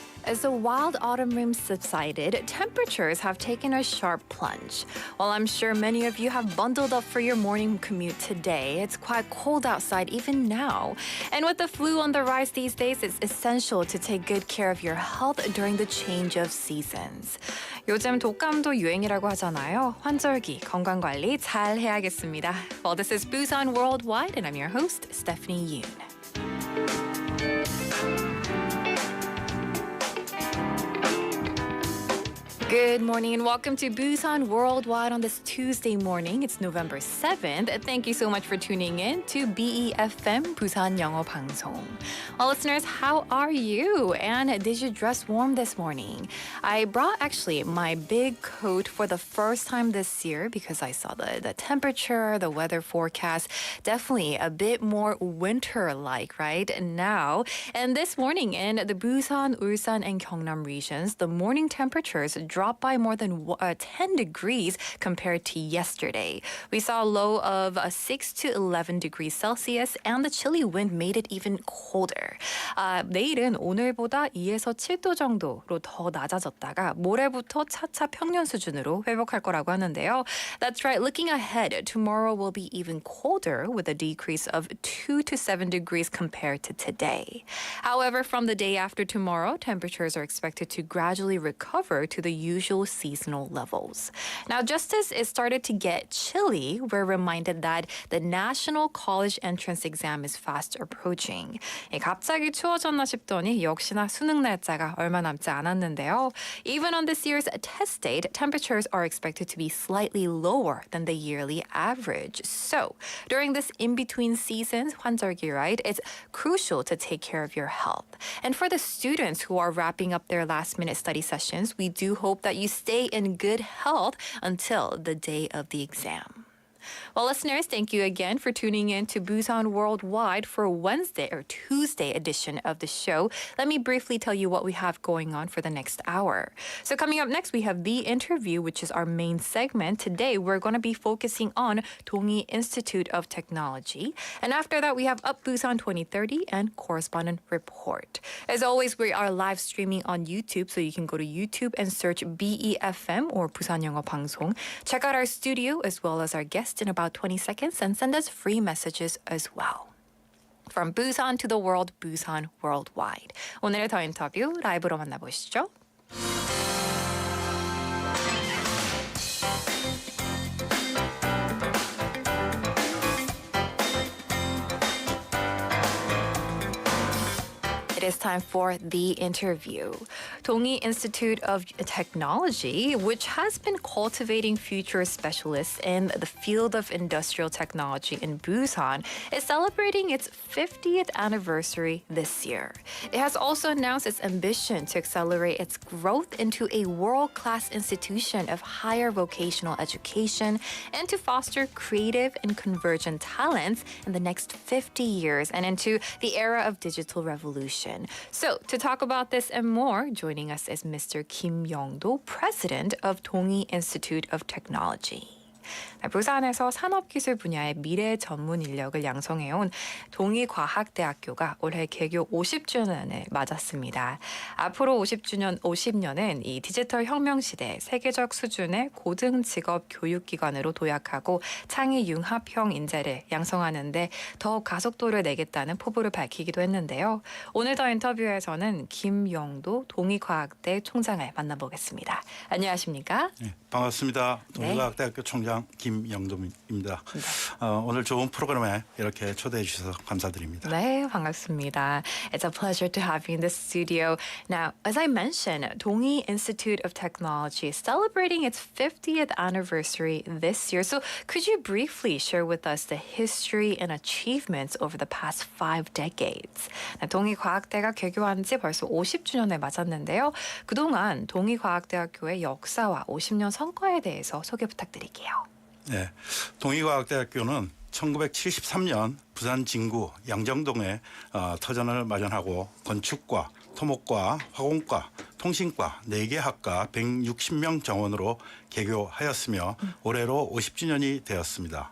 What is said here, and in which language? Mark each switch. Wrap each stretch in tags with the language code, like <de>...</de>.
<en>As the wild autumn rain subsided, temperatures have taken a sharp plunge. While I'm sure many of you have bundled up for your morning commute today, it's quite cold outside even now. And with the flu on the rise these days, it's essential to take good care of your health during the change of seasons.</en> <ko>요즘 독감도 유행이라고 하잖아요. 환절기 건강관리 잘 해야겠습니다.</ko> <en>Well, this is Busan Worldwide, and I'm your host, Stephanie Yoon. Good morning and welcome to Busan Worldwide on this Tuesday morning. It's November 7th. Thank you so much for tuning in to BEFM 부산영어방송. Well, listeners, how are you? And did you dress warm this morning? I brought actually my big coat for the first time this year because I saw the temperature, the weather forecast, definitely a bit more winter-like right now. And this morning in the Busan, Ulsan, and Gyeongnam regions, the morning temperatures dropped by more than 10 degrees compared to yesterday. We saw a low of 6 to 11 degrees Celsius, and the chilly wind made it even colder.</en> <ko>내일은 오늘보다 2에서 7도 정도로 더 낮아졌다가 모레부터 차차 평년 수준으로 회복할 거라고 하는데요.</ko> <en>That's right. Looking ahead, tomorrow will be even colder with a decrease of 2 to 7 degrees compared to today. However, from the day after tomorrow, temperatures are expected to gradually recover to the usual seasonal levels. Now, just as it started to get chilly, we're reminded that the National College Entrance Exam is fast approaching.</en> <ko>갑자기 추워졌나 싶더니 역시나 수능 날짜가 얼마 남지 않았는데요.</ko> <en>Even on this year's test date, temperatures are expected to be slightly lower than the yearly average. So, during this in-between seasons, 환절기, right, it's crucial to take care of your health. And for the students who are wrapping up their last-minute study sessions, we do hope that you stay in good health until the day of the exam. Well, listeners, thank you again for tuning in to Busan Worldwide for Wednesday or Tuesday edition of the show. Let me briefly tell you what we have going on for the next hour. So coming up next, we have The Interview, which is our main segment. Today, we're going to be focusing on Dongi Institute of Technology. And after that, we have Up Busan 2030 and Correspondent Report. As always, we are live streaming on YouTube, so you can go to YouTube and search BEFM or 부산영어방송. Check out our studio as well as our guests in about 20 seconds and send us free messages as well. From Busan to the world, Busan Worldwide.</en> <ko>오늘의 더 인터뷰 라이브로 만나보시죠.</ko> <en>It is time for The Interview. Dongi Institute of Technology, which has been cultivating future specialists in the field of industrial technology in Busan, is celebrating its 50th anniversary this year. It has also announced its ambition to accelerate its growth into a world-class institution of higher vocational education and to foster creative and convergent talents in the next 50 years and into the era of digital revolution. So, to talk about this and more, joining us is Mr. Kim Young-do, President of Dongi Institute of Technology.</en> <ko>부산에서 산업기술 분야의 미래 전문 인력을 양성해온 동의과학대학교가 올해 개교 50주년을 맞았습니다. 앞으로 50년은 이 디지털 혁명 시대 세계적 수준의 고등 직업 교육기관으로 도약하고 창의융합형 인재를 양성하는데 더 가속도를 내겠다는 포부를 밝히기도 했는데요. 오늘 더 인터뷰에서는 김영도 동의과학대 총장을 만나보겠습니다. 안녕하십니까? 네, 반갑습니다. 동의과학대학교 총장 부사장 김영도입니다. 오늘 좋은 프로그램에 이렇게 초대해 주셔서 감사드립니다. 네, 반갑습니다.</ko> <en>It's a pleasure to have you in the studio. Now, as I mentioned, Dongi Institute of Technology is celebrating its 50th anniversary this year. So could you briefly share with us the history and achievements over the past 5 decades?</en> <ko>동의과학대가 개교한 지 벌써 50주년을 맞았는데요. 그동안 동의과학대학교의 역사와 50년 성과에 대해서 소개 부탁드릴게요. 네, 동의과학대학교는 1973년 부산 진구 양정동에 터전을 마련하고 건축과, 토목과, 화공과, 통신과 4개 학과 160명 정원으로 개교하였으며 올해로 50주년이 되었습니다.</ko>